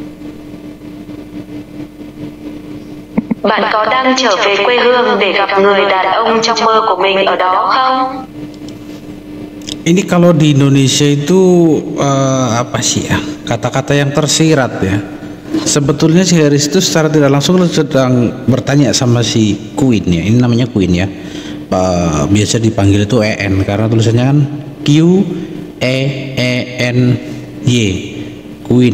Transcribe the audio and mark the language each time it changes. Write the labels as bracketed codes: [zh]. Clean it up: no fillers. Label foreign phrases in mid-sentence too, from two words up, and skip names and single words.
[vi] Bạn có đang trở về quê hương để gặp người đàn ông trong mơ của mình ở đó không? [id] Ini kalau di Indonesia itu apa sih ya, kata-kata yang tersirat ya. Sebetulnya si Haris itu secara tidak langsung sedang bertanya sama si Queen ya. Ini namanya Queen ya. Biasa dipanggil itu EN karena tulisannya kan QEENY, Queen.